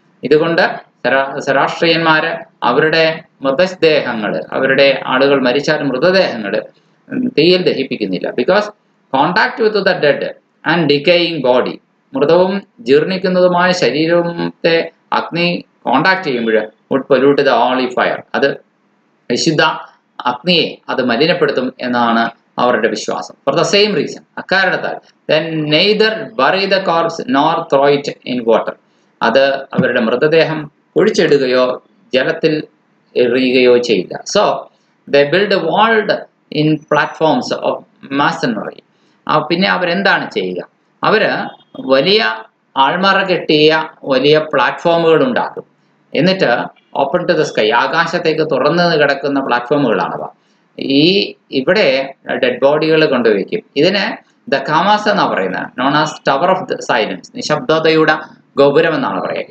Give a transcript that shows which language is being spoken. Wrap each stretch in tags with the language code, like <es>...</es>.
<ml>ഇതുകൊണ്ട് സ്വരാഷ്ട്രീയന്മാര് അവരുടെ മൃതദേഹങ്ങൾ, അവരുടെ ആളുകൾ മരിച്ചാൽ മൃതദേഹങ്ങൾ തീയിൽ ദഹിപ്പിക്കുന്നില്ല.</ml> <en>because contact with the dead and decaying body,</en> <ml>മൃതവും ജീർണിക്കുന്നതുമായ ശരീരത്തെ അഗ്നി കോണ്ടാക്ട് ചെയ്യുമ്പോൾ</ml> <en>would pollute the holy fire,</en> <ml>അത് വിശുദ്ധ അഗ്നിയെ അത് മലിനപ്പെടുത്തും എന്നാണ് അവരുടെ വിശ്വാസം.</ml> <en>for the same reason,</en> <ml>അക്കാരണത്താൽ</ml> <en>then neither bury the corpse nor throw it in water.</en> <ml>അത് അവരുടെ മൃതദേഹം കുഴിച്ചിടുകയോ ജലത്തിൽ എറിയുകയോ ചെയ്യില്ല.</ml> <en>So they build a walled in platforms of masonry.</en> <ml>പിന്നെ അവരെന്താണ് ചെയ്യുക? അവര് വലിയ ആൾമറ കെട്ടിയ വലിയ പ്ലാറ്റ്ഫോമുകൾ ഉണ്ടാക്കും. എന്നിട്ട്</ml> <en>open to the sky,</en> <ml>ആകാശത്തേക്ക് തുറന്നു കിടക്കുന്ന പ്ലാറ്റ്ഫോമുകളാണവ. ഇവിടെ ഡെഡ് ബോഡികൾ കൊണ്ടുവയ്ക്കും. ഇതിന് ദ കാമാസ് എന്നാണ് പറയുന്നത്,</ml> <en>known as tower of the silence,</en> <ml>നിശബ്ദതയുടെ ഗോപുരം എന്നാണ് പറയുക.</ml>